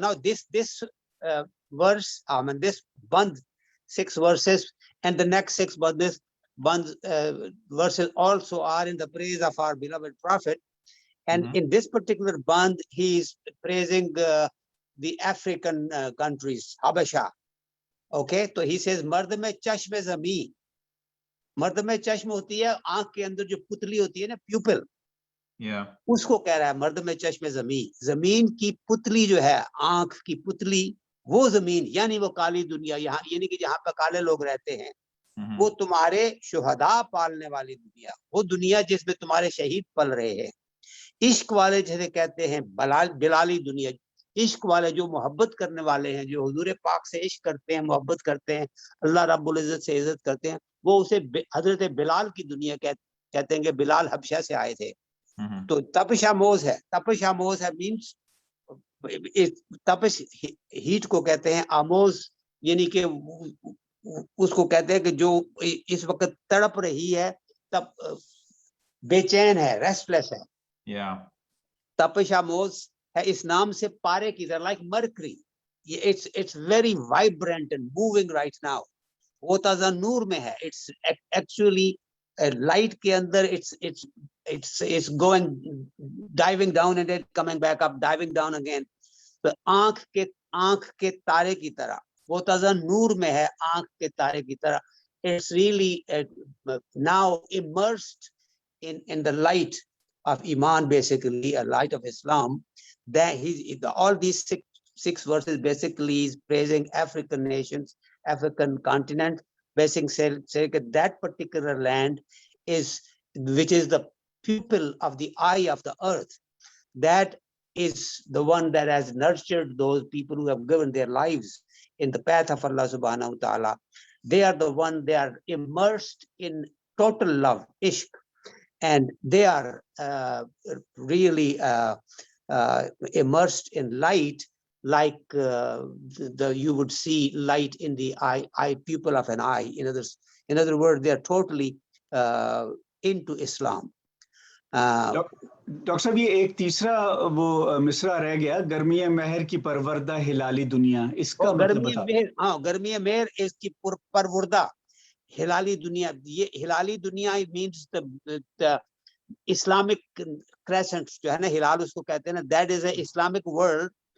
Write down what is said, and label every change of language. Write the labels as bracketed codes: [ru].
[en] Now this verse, this band 6 verses and the next 6 verses also are in the praise of our beloved prophet, and in this particular band he is praising the African countries, Habasha. Okay, so he says [hi] mard mein chashme zami. मर्द में चश्म होती है, आंख के अंदर जो पुतली होती है ना, प्यूपिल, उसको कह रहा है मर्द में चश्मे जमीन. जमीन की पुतली जो है, आंख की पुतली, वो जमीन यानी वो काली दुनिया, यहाँ यानी कि जहाँ पे काले लोग रहते हैं, वो तुम्हारे शुहदा पालने वाली दुनिया, वो दुनिया जिसमें तुम्हारे शहीद पल रहे हैं. इश्क वाले जैसे कहते हैं बिलाली दुनिया, इश्क वाले जो मोहब्बत करने वाले हैं, जो हुजूर पाक से इश्क करते हैं, मोहब्बत करते हैं, अल्लाह रब्बुल इज्जत से इज्जत करते हैं, वो उसे हजरत बिलाल की दुनिया कहते हैं कि बिलाल हबशा से आए थे. तो तपशामोज है, तपशामोज है मीन्स तपश हीट को कहते हैं, आमोज यानी कि उसको कहते हैं कि जो इस वक्त तड़प रही है, तब बेचैन है, रेस्टलेस है. तपशामोज है इस नाम से पारे की तरह, [en] Like mercury. It's very vibrant and moving right now. [hi] वो ताज़ा नूर में है. [en] It's actually light [hi] के अंदर [en] it's going diving down and then coming back up, diving down again. [hi] तो आंख के तारे की तरह, वो ताज़ा नूर में है, आंख के तारे की तरह. [en] It's really now immersed in the light of Iman, basically a light of Islam. That all these six verses basically is praising African nations, African continent, basically saying that that particular land is, which is the pupil of the eye of the earth, that is the one that has nurtured those people who have given their lives in the path of Allah subhanahu wa ta'ala. They are the one, they are immersed in total love, ishq, and they are really immersed in light, like you would see light in the eye pupil of an eye. In other words, they are totally into Islam. [hi] Doctor साहब, ये एक तीसरा वो मिसरा रह गया, गर्मी महर की परवरदा हिलाली दुनिया, इसका मतलब बता. गर्मी महर इसकी परवरदा हिलाली दुनिया. ये हिलाली दुनिया [en] means the Islamic crescent [hi] जो है ना, हिलाल उसको कहते हैं ना, [en] that is a Islamic world.